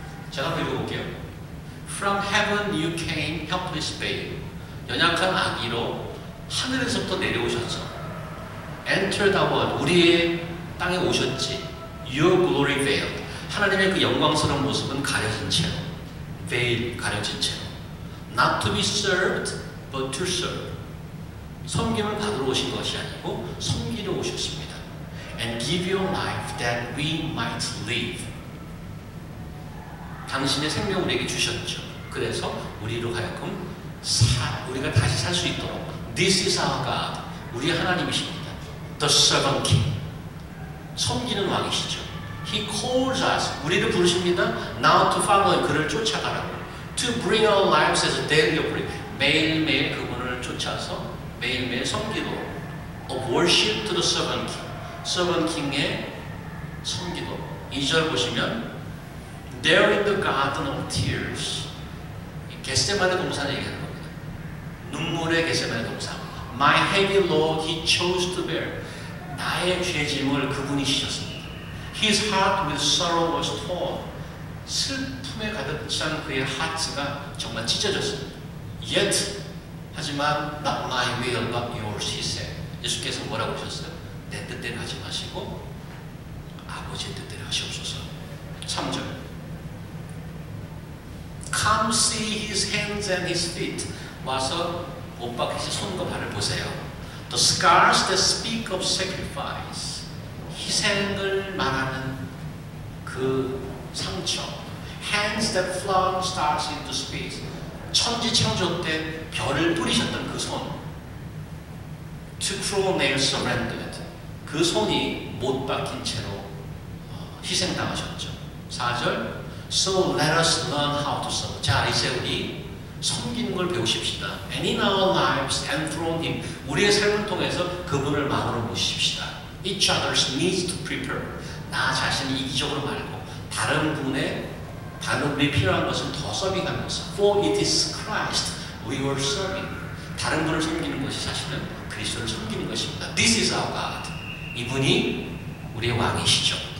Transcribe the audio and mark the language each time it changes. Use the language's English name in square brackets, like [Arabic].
[Korean] 제가 한번 읽어볼게요. [English] From heaven you came, helpless babe. [Korean] 연약한 아기로 하늘에서부터 내려오셨죠. [English] Enter the world. [Korean] 우리의 땅에 오셨지. [English] Your glory veiled. [Korean] 하나님의 그 영광스러운 모습은 가려진 채로. veil, 가려진 채로. [English] Not to be served, but to serve. [Korean] 섬김을 받으러 오신 것이 아니고 섬기러 오셨습니다. [English] And give your life that we might live. [Korean] 당신의 생명을 우리에게 주셨죠. 그래서 우리로 하여금 우리가 다시 살 수 있도록 [English] This is our God. [Korean] 우리 하나님이십니다. [English] The servant king. [Korean] 섬기는 왕이시죠. [English] He calls us. [Korean] 우리를 부르십니다. [English] Now to follow. [Korean] 그를 쫓아가라고. [English] To bring our lives as a daily offering. [Korean] 매일매일 그분을 쫓아서 매일매일 섬기도. [English] Of worship to the servant king. [Korean] servant king의 섬기도. 2절 보시면 [English] There in the garden of tears. [Korean] 겟세마네 동산을 얘기하는 겁니다. 눈물의 겟세마네 동산. [English] My heavy load he chose to bear. [Korean] 나의 죄짐을 그분이 지셨습니다. [English] His heart with sorrow was torn. [Korean] 슬픔에 가득 찬 그의 하트가 정말 찢어졌습니다. [English] Yet, 하지만 not my will but yours, he said. [Korean] 예수께서 뭐라고 하셨어요? 내 뜻대로 하지 마시고 아버지의 뜻대로 하시옵소서. 3절. [English] Come see his hands and his feet. [Korean] 와서 못 박히신 손과 발을 보세요. [English] The scars that speak of sacrifice. [Korean] 희생을 말하는 그 상처. [English] Hands that flung stars into space. [Korean] 천지 창조 때 별을 뿌리셨던 그 손. [English] To cruel nails surrendered. [Korean] 그 손이 못 박힌 채로 희생당하셨죠. 4절. [English] So let us learn how to serve. [Korean] 자, 이제 우리 섬기는 걸 배우십시다. [English] And in our lives enthrone him. [Korean] 우리의 삶을 통해서 그분을 마음으로 모십시다. [English] Each other's needs to prepare. [Korean] 나 자신이 이기적으로 말고 다른 분의 다른 우리 필요한 것을 더 서빙하면서 [English] For it is Christ we were serving. [Korean] 다른 분을 섬기는 것이 사실은 그리스도를 섬기는 것입니다. [English] This is our God. [Korean] 이분이 우리의 왕이시죠.